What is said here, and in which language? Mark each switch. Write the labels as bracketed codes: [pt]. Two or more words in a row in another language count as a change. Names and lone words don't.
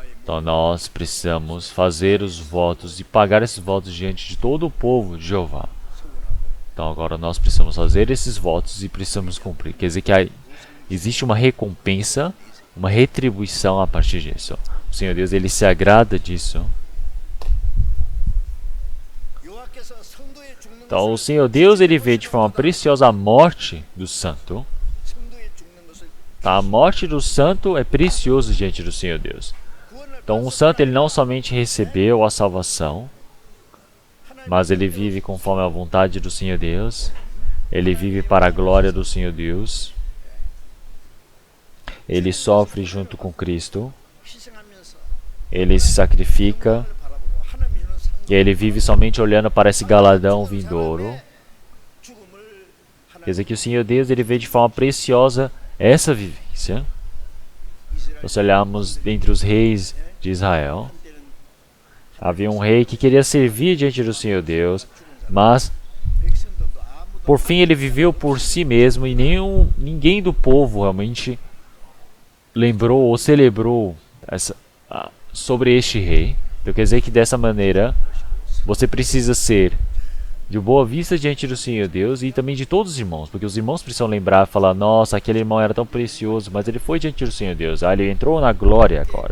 [pt] Então nós precisamos fazer os votos e pagar esses votos diante de todo o povo de Jeová. Então agora nós precisamos fazer esses votos e precisamos cumprir. Quer dizer que existe uma recompensa, uma retribuição a partir disso. O Senhor Deus ele se agrada disso. [ko] 여호와께서 성도의 죽는 [pt] Então o [ko] 것을 [pt] Senhor Deus ele vê de forma preciosa a morte do santo. [ko] 성도의 죽는 것을 [pt] A morte do santo é precioso diante do Senhor Deus. [ko] 구원을 [pt] Então um santo ele não somente recebeu a salvação, mas ele vive conforme a vontade do Senhor Deus. Ele vive para a glória do Senhor Deus. Ele sofre junto com Cristo. [ko] 희생하면서 [pt] Ele se sacrifica. [ko] 바라보고 하나님 주는 상 [pt] E ele vive somente olhando para esse galadão vindouro. [ko] 죽음을 [pt] Quer dizer que o Senhor Deus ele vê de forma preciosa essa vivência. [ko] 이스라엘 [pt] Se olharmos entre os reis de Israel, [ko] 때는 [pt] havia um rei que queria servir diante do Senhor Deus, mas [ko] 백성들도 아무도 [pt] por fim ele viveu por si mesmo e ninguém do povo realmente lembrou ou celebrou sobre este rei. Então quer dizer que dessa maneira você precisa ser de boa vista diante do Senhor Deus e também de todos os irmãos, porque os irmãos precisam lembrar e falar: nossa, aquele irmão era tão precioso, mas ele foi diante do Senhor Deus, ele entrou na glória agora.